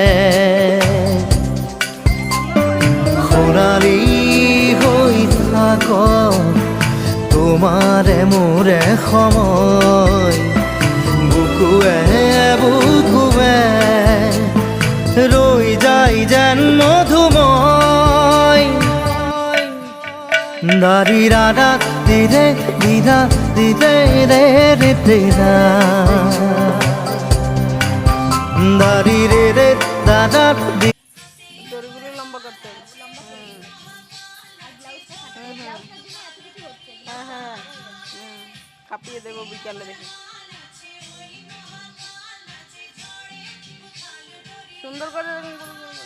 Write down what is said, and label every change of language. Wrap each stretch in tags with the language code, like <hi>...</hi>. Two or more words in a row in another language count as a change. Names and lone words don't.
<as>সোণালী হৈ থাক তোমাৰে মোৰে সময় বুকুৱে বুকুৱে ৰৈ যায় যেন মধুময় দাৰি ৰাধা দিৰে দিদা দিদে ৰে ৰে দিদা দারি রে রে দাদা</as> <bn>দড়িগুলো লম্বা করতে হবে। হ্যাঁ হ্যাঁ কাঁপিয়ে দেবো বিকালে দেখে সুন্দর করে</bn>